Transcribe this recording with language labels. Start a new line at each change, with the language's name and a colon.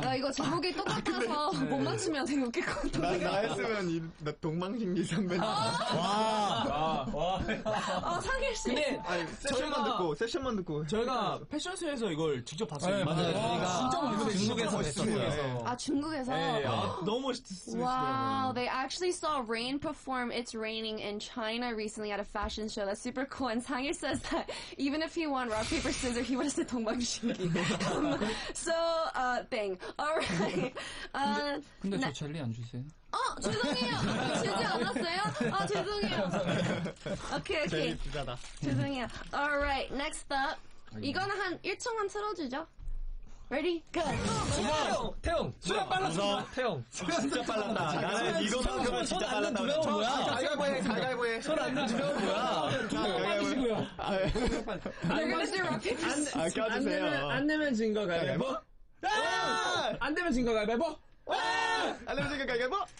Korean: 나 이거 제목이 똑같아서 못 맞추면 되게 웃길 것 같아. 나 했으면 나 동방신기 선배님. 상일 씨. 근데 세션만 듣고 저희가 패션쇼에서 이걸 직접 봤어요. 네, 맞아요. 저희가 진짜 멋있어요. 중국에서 했었어요. 중국에서. 네, 너무 멋있었어요.
English: Wow, they actually saw Rain perform It's Raining in China recently at a fashion show. That's super cool. And Sangil says that even if he won rock, paper, scissors, he would have said 동방신기. So, thing. Alright.
Korean: 근데 저 젤리 안 주세요? 죄송해요. 주지 않았어요? 죄송해요. 오케이. 죄송해요.
English: Alright, next up.
Korean: 이거는 한 1초만 틀어주죠.
English: Ready? Good.
Korean: 태용! 수연 빨랐어. 태용! 진짜 빨랐다. 나는 이거만큼은 진짜 빨랐다. 가위바위보 해. 손 안 내주면 뭐야? 빨리시고요.
English: They're gonna do rock, paper, scissors.
Korean: 껴주세요. 안 내면 진 거 가위바위보. 안 되면 진 거 가위바위보. 안 내면 진거 가위바위보.